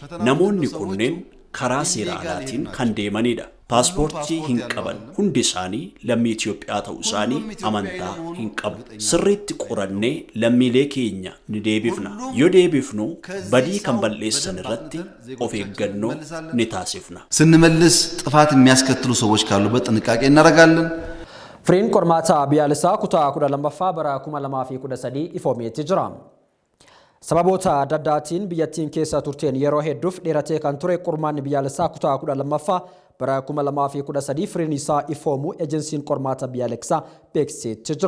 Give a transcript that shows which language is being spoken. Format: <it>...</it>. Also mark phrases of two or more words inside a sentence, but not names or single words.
<om>Namoonni kunneen karaa seera alaatiin kan deemanidha. Paaspoortii hin qaban. Hundi isaanii lammii Itoophiyaa ta'uu isaanii amantaa hin qabu. Sirriitti qorannee lammiilee keenya ni deebifna. Yoo deebifnu badii kan balleessan irratti of eeggannoo ni taasifna.</om> <am>ስንመልስ ጥፋት የሚያስከትሉ ሰዎች ካሉበት ጥንቃቄ እናደርጋለን።</am> <om>Firiin qormaata biyyaalessaa kutaa 12ffaa bara 2013 ifoomeetti jira. Sababoota adda addaatiin biyyattiin keessa turteen yeroo hedduuf dheeratee kan ture qormaanni biyyaalessaa kutaa 12ffaa bara 2013 firiin isaa ifoomuu ejensiin qormaata biyyaalessaa beeksiseetti jira.</om>